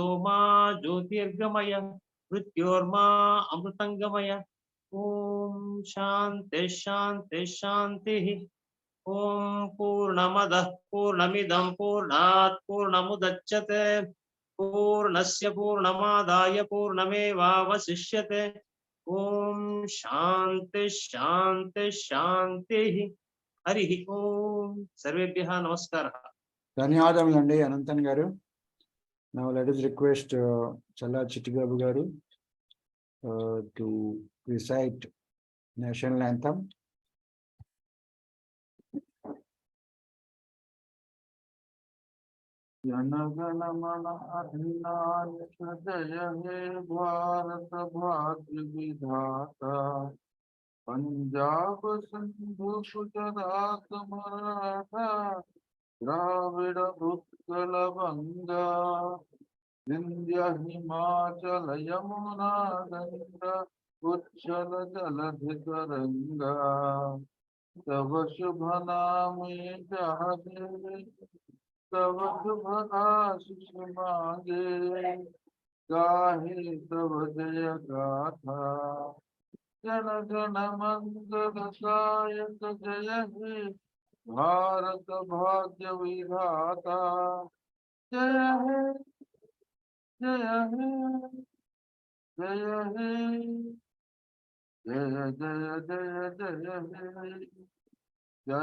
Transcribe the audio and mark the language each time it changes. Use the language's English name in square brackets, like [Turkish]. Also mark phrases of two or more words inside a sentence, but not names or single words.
[Sanskrit] मा ज्योतिर्गमय मृत्योर्मा अमृतङ्गमय ॐ शान्ति शान्ति शान्तिः ॐ पूर्णमदः पूर्णमिदं पूर्णात् पूर्णमुदच्यते पूर्णस्य पूर्णमादाय पूर्णमेवावशिष्यते ॐ शान्ति शान्ति शान्तिः हरिः ॐ सर्वेभ्यः नमस्कारः [Telugu] ధన్యవాదములండి అనంతన్ గారు. [English] Now let us request Challa Chittibabu garu to recite national anthem. [Bangla] জনগণমন অধিনায়ক জয় হে ভারত ভাগ্য বিধাতা পঞ্জাব সিন্ধু গুজরাট মরাঠা দ্রাবিড় উৎকল বঙ্গ বিন্ধ্য হিমাচল যমুনা গঙ্গা উচ্ছল জলধি তরঙ্গ তব শুভ নামে জহাঁ তব শুভ আশিস মাঙ্গে গাহে তব জয় গাথা জন গণ মঙ্গল গায়ক জয় হে ভারত ভাগ্য বিধাতা জয় হে জয় হে জয় হে জয় জয় জয় জয় হে জয় हे जय हे जय जय जय जय हे जय